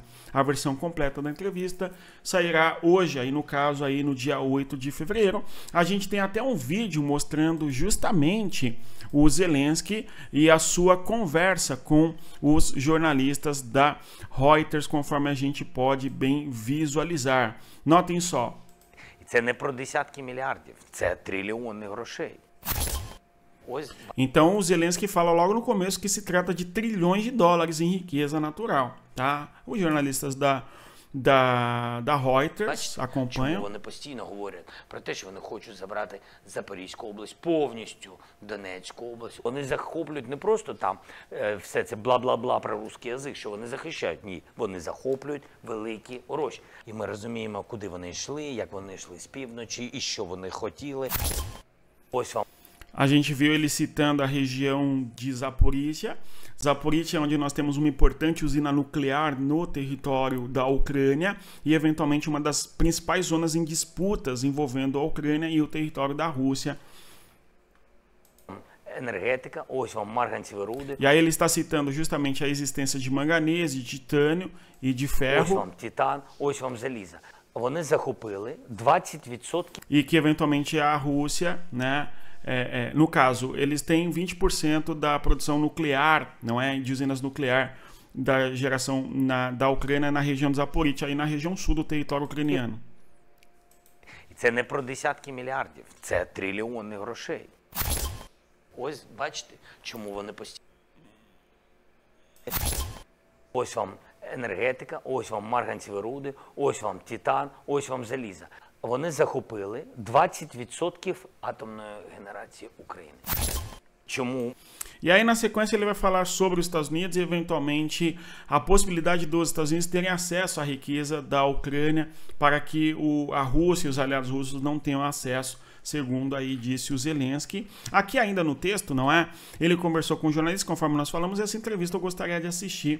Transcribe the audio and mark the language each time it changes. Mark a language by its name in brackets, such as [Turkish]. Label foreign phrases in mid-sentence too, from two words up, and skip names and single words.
[Portuguese] A versão completa da entrevista sairá hoje, aí no caso, aí no dia 8 de fevereiro. A gente tem até um vídeo mostrando justamente o Zelensky e a sua conversa com os jornalistas da Reuters, conforme a gente pode bem visualizar. Notem só. [Ukrainian] Це не про десятки мільярдів, це трильйони грошей. [Portuguese] Então o Zelensky fala logo no começo que se trata de trilhões de dólares em riqueza natural, tá? Os jornalistas da Reuters acompanham. [Ukrainian] Вони постійно говорять про те, що вони хочуть забрати Запорізьку область повністю, Донецьку область. Вони захоплюють не просто там все це бла-бла-бла про [Russian] русський язик, [Ukrainian] що вони захищають. Ні, вони захоплюють великі гроші. І ми розуміємо, куди вони йшли, як вони йшли з півночі і що вони хотіли. Ось вам. [Portuguese] A gente viu ele citando a região de Zaporizhia. Zaporizhia é onde nós temos uma importante usina nuclear no território da Ucrânia e, eventualmente, uma das principais zonas em disputas envolvendo a Ucrânia e o território da Rússia. Energética, [Ukrainian] ось вам марганцеві руди. [Portuguese] E aí ele está citando justamente a existência de manganês, de titânio e de ferro. [Ukrainian] Ось вам титан, ось вам залізо. Вони захопили 20%. [Portuguese] E que, eventualmente, a Rússia, né, no caso, eles têm 20% da produção nuclear, não é, de usinas nuclear da geração da Ucrânia na região de Zaporizhzhia, aí na região sul do território ucraniano. [Ukrainian] Це не про десятки мільярдів, це трильйони грошей. Ось, бачите, чому вони постійно. Ось вам енергетика, ось вам марганцеві руди, ось вам титан, ось вам залізо. Вони захопили 20% атомної генерації України. Чому? [Portuguese] E aí, na sequência, ele vai falar sobre os Estados Unidos e, eventualmente, a possibilidade dos Estados Unidos terem acesso à riqueza da Ucrânia para que a Rússia e os aliados russos não tenham acesso, segundo aí disse o Zelensky. Aqui ainda no texto, não é? Ele conversou com jornalistas, conforme nós falamos, e essa entrevista eu gostaria de assistir.